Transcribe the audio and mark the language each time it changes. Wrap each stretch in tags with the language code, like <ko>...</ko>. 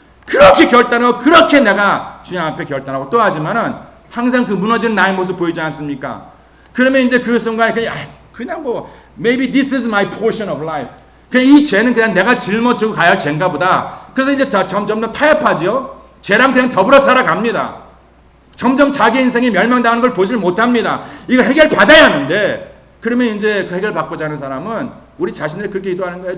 <ko>그렇게 결단하고 그렇게 내가 주님 앞에 결단하고 또 하지만은 항상 그 무너지는 나의 모습 보이지 않습니까? 그러면 이제 그 순간에 그냥</ko> <en>maybe this is my portion of life.</en> <ko>그냥 이 죄는 그냥 내가 짊어지고 가야 할 죄인가 보다. 그래서 이제 점점 타협하지요. 죄랑 그냥 더불어 살아갑니다. 점점 자기 인생이 멸망당하는 걸 보질 못합니다. 이걸 해결받아야 하는데 그러면 이제 그 해결받고자 하는 사람은 우리 자신들이 그렇게 기도하는 거예요.</ko>